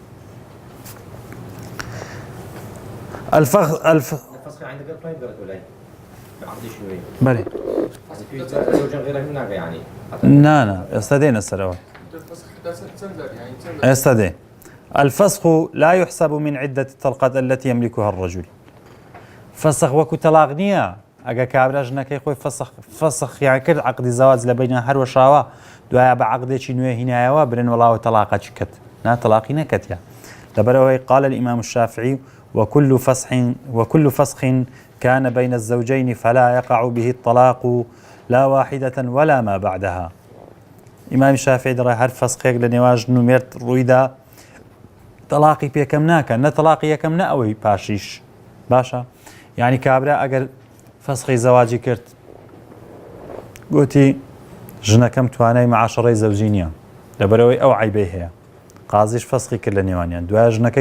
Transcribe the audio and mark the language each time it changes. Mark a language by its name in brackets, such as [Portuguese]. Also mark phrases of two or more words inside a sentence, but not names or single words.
[Central Kurdish] بەڵێ نا ئێستا دێنە سەرەوە، ئێستا دێ. [Arabic] الفسخ لا يحسب من عدة الطلقات التي يملكها الرجل. [Central Kurdish] فسخ وەکو تەلاق نییە، ئەگە کابرا ژنەکەی خۆی فەسخیان کرد عەقدی زەواج لە بینیان هەروەشاوە، دوایە بە عەقدێکی نوێ هینایەوە برن وەڵاوە تەلاقەچ کرد، نا تەلاقی نەکەتیە. [Arabic] لەبەرەوەی قال الإمام الشافعي وكل فسخ كان بين الزوجين فلا يقع به الطلاق لا واحدة ولا ما بعدها. [Central Kurdish] إمام الشافعي دەڵێ هەر فەسخێک لە نێوان ژن و مێرد ڕوویدا تەلاقی پێکەم ناکەن، نە تەلاقی یەکەم نە ئەوەی پاشیش. باشە، یعنی کابرا ئەگەر فەسخی زەواجی کرد گوتی ژنەکەم توانای معاشەڕەی زەوجی نییە، لەبەرەوەی ئەو عیبەی هەیە، قازیش فەسخی کرد لە نێوانیان، دوایە ژنەکەی